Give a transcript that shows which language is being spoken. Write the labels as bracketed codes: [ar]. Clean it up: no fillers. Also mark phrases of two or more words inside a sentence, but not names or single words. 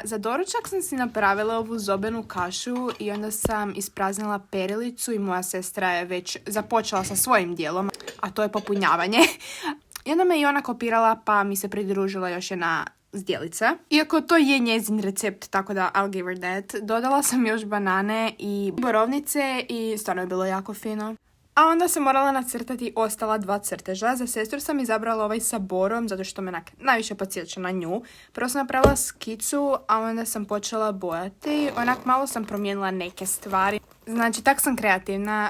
[hr] Za doručak sam si napravila ovu zobenu kašu i onda sam ispraznila perilicu i moja sestra je već započela sa svojim dijelom, a to je popunjavanje. I onda me i ona kopirala pa mi se pridružila još jedna zdjelica. Iako to je njezin recept, tako da [en] I'll give her that. [hr] Dodala sam još banane i borovnice i stvarno je bilo jako fino. A onda sam morala nacrtati ostala 2 crteža. Za sestru sam izabrala ovaj sa borom, zato što me najviše podsjeća na nju. Prvo sam napravila skicu, a onda sam počela bojati. Onak malo sam promijenila neke stvari. Znači, tak sam kreativna.